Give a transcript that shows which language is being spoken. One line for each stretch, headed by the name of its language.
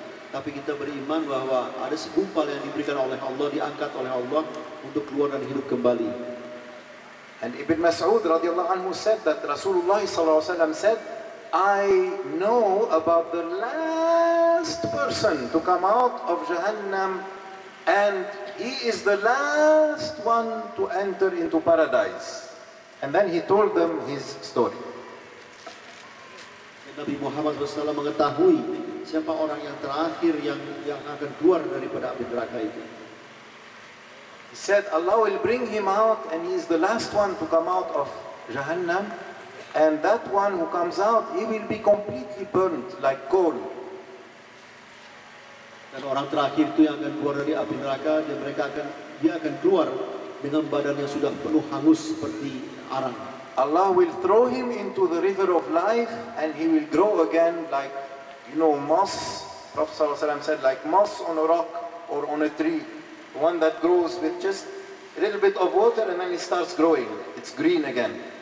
Indonesian: Tapi kita beriman bahwa ada segumpal yang diberikan oleh Allah, diangkat oleh Allah untuk keluar dan hidup kembali.
English: And Ibn Mas'ud
Arabic: radhiyallahu anhu
English: said that Rasulullah SAW said, I know about the last person to come out of Jahannam and he is the last one to enter into paradise. And then he told them his story.
Indonesian: Nabi Muhammad SAW mengetahui siapa orang yang terakhir yang akan keluar daripada api neraka itu.
English: He said Allah will bring him out and he is the last one to come out of Jahannam, and that one who comes out, he will be completely burnt like coal.
Indonesian: Dan orang terakhir itu yang akan keluar dari api neraka, dan dia akan keluar dengan badan yang sudah penuh hangus seperti arang.
English: Allah will throw him into the river of life and he will grow again like, moss. Prophet ﷺ said like moss on a rock or on a tree. One that grows with just a little bit of water and then it starts growing. It's green again.